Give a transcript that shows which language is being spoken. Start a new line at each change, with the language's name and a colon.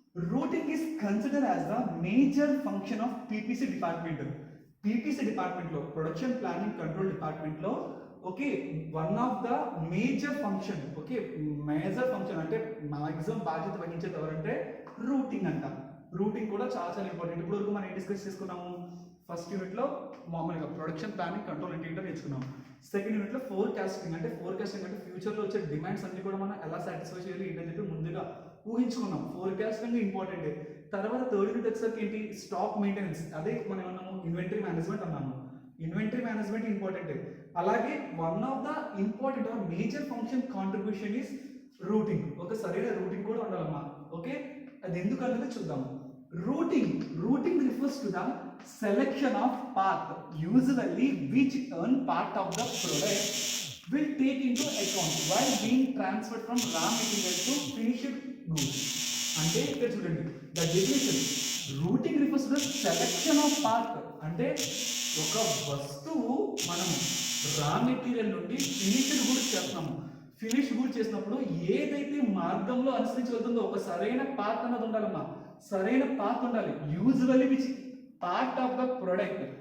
English: Routing is considered as the major function of PPC department.
Telugu: PPC department లో, production planning control department లో, okay, one of the major function. Okay, major function అంటే maximum బాధ్యత వహించేది ఎవరంటే routing అంట. Routing కూడా చాలా చాలా important. ఇప్పుడు వరకు మనం ఏం డిస్కస్ చేసుకున్నాము, ఫస్ట్ యూనిట్లో మామూలుగా ప్రొడక్షన్ ప్లానింగ్ కంట్రోల్ అంటే ఏంటో నేర్చుకున్నాం. సెకండ్ యూనిట్లో ఫోర్కాస్టింగ్ అంటే ఫ్యూచర్లో వచ్చే డిమాండ్స్ అన్ని కూడా మనం ఎలా సాటిస్ఫై చేయాలి ఏంటని చెప్పి ముందుగా ఊహించుకున్నాం. Forecasting important. తర్వాత థర్డ్ యూనిట్ వచ్చేసరికి ఏంటి, స్టాక్ మెయింటెనెన్స్. అదే మనం ఏమన్నాము, ఇన్వెంటరీ మేనేజ్మెంట్ అన్నాము. Inventory management important. అలాగే one of the important or major function contribution is routing. ఒక సరైన రూటింగ్ కూడా ఉండాలమ్మా. ఓకే, అది ఎందుకు అన్నది చూద్దాం.
English: Routing refers to the selection of path usually which earn part of the product will take into account while being transferred from raw material to finished goods.
Telugu: అంటే ఇక్కడ చూడండి, the definition routing refers to the selection of part. అంటే ఒక వస్తువు మనం raw material నుండి finished goods చేస్తున్నాము. Finish goods చేసినప్పుడు ఏదైతే మార్గంలో అనుసరించి వెళ్తుందో ఒక సరైన పాత్ అన్నది ఉండాలమ్మా. సరైన పాత్ ఉండాలి. Usually which part of the product